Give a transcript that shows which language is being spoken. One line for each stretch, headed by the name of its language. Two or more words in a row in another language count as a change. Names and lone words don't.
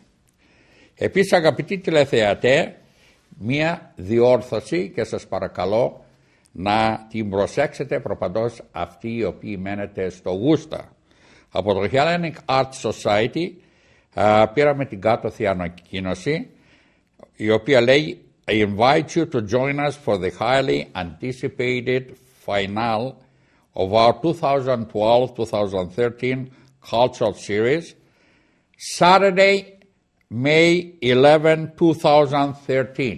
Greek: Επίσης, αγαπητοί τηλεθεατές, μία διόρθωση και σας παρακαλώ να την προσέξετε προπαντός αυτοί οι οποίοι μένετε στο Γούστα. Από το Hellenic Art Society πήραμε την κάτωθη ανακοίνωση, η οποία λέει
English: I invite you to join us for the highly anticipated finale of our 2012-2013 cultural series, Saturday, May 11, 2013.